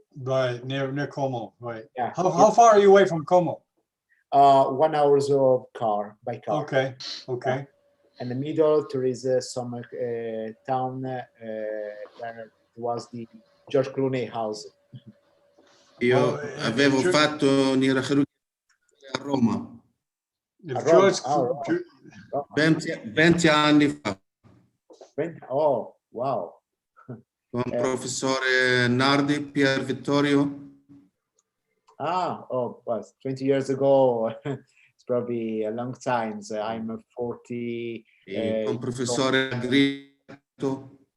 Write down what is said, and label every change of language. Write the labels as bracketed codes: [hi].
[en] Right, near Como, right. Yeah. How far are you away from Como? 1 hour of by car. Okay. In the middle, there is some town where was the George Clooney house. [it] Io avevo fatto un'irachirurgia a Roma. A Roma. 20 anni fa. [en] Oh, wow. [it] Con professore Nardi, Pier Vittorio. [en] Well, 20 years ago. It's probably a long time. So I'm 40. [it] Con professore Agrietto.